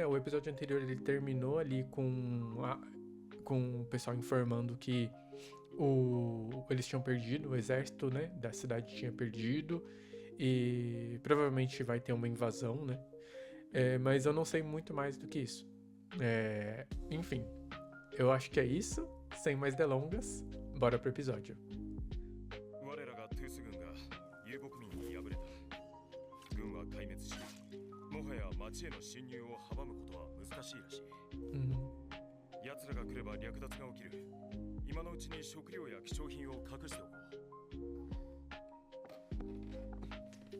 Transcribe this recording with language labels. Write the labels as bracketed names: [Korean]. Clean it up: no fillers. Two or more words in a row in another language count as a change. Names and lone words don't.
[Portuguese] O episódio anterior ele terminou ali com o pessoal informando que eles tinham perdido, o exército, né, da cidade tinha perdido e provavelmente vai ter uma invasão, né? Mas eu não sei muito mais do que isso. Enfim, eu acho que é isso. Sem mais delongas, bora pro episódio. [Japanese] 我らがトゥース軍が遊牧民に敗れた。軍は壊滅し、もはや町への侵入を阻むことは難しいらしい。奴らが来れば略奪が起きる。今のうちに食料や貴重品を隠しておこう。